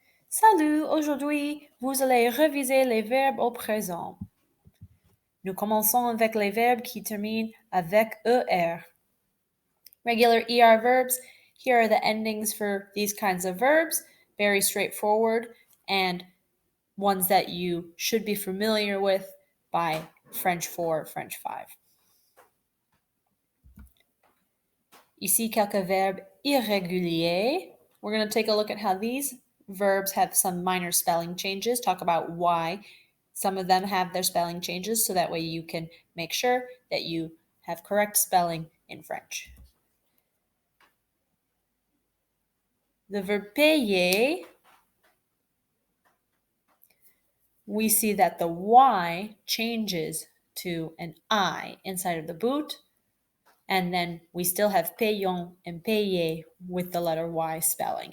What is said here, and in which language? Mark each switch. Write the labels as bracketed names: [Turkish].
[French] Salut, aujourd'hui, vous allez réviser les verbes au présent. Nous commençons avec les verbes qui terminent avec ER. [English] Regular ER verbs, here are the endings for these kinds of verbs, very straightforward, and ones that you should be familiar with by French 4, French 5. [French] Ici, quelques verbes irréguliers. [English] We're going to take a look at how these verbs have some minor spelling changes, talk about why some of them have their spelling changes, so that way you can make sure that you have correct spelling in French. The verb payer, we see that the Y changes to an I inside of the boot, and then we still have payon and payer with the letter Y spelling.